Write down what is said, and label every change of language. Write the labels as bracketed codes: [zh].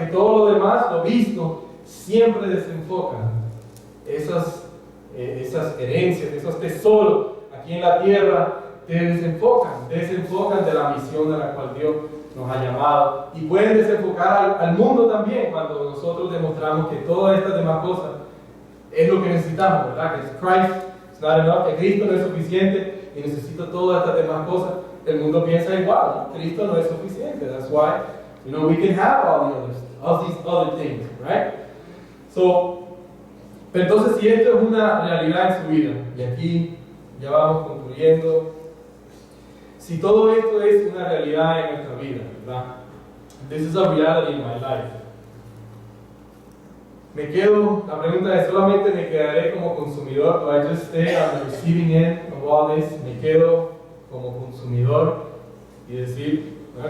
[es] Que todo lo demás, lo visto, siempre desenfoca esas herencias, esos tesoros aquí en la tierra, te desenfocan de la misión a la cual Dios nos ha llamado, y pueden desenfocar al mundo también cuando nosotros demostramos que todas estas demás cosas es lo que necesitamos, ¿verdad? Que [en] Christ is not enough, [es] que Cristo no es suficiente y necesito todas estas demás cosas. El mundo piensa igual, ¿no? Cristo no es suficiente. [en] That's why, we can have all these other things, right? [es] Pero entonces, si esto es una realidad en su vida, y aquí ya vamos concluyendo, si todo esto es una realidad en nuestra vida, ¿verdad? [en] This is a reality in my life. [es] La pregunta es, ¿solamente me quedaré como consumidor? [en] Do I just stay on the receiving end of all this? [es] ¿Me quedo como consumidor y decir, ¿no?